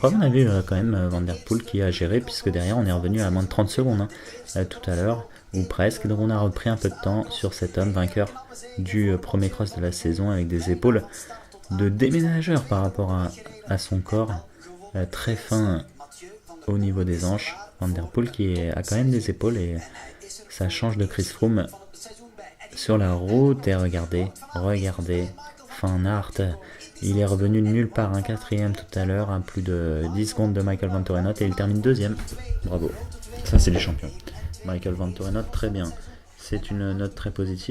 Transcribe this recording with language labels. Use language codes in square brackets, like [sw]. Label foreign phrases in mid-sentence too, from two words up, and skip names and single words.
[fr] On a vu quand même Van der Poel qui a géré, puisque derrière on est revenu à moins de 30 secondes hein, tout à l'heure, ou presque. Donc on a repris un peu de temps sur cet homme vainqueur du premier cross de la saison, avec des épaules de déménageur par rapport à son corps, très fin au niveau des hanches. Van der Poel qui a quand même des épaules et ça change de Chris Froome sur la route. Et regardez Van Aert, il est revenu de nulle part, un 4ème tout à l'heure, à plus de 10 secondes de Michael Vantorenot, et il termine 2ème. Bravo, ça c'est les champions. Michael Vantorenot, très bien, c'est une note très positive.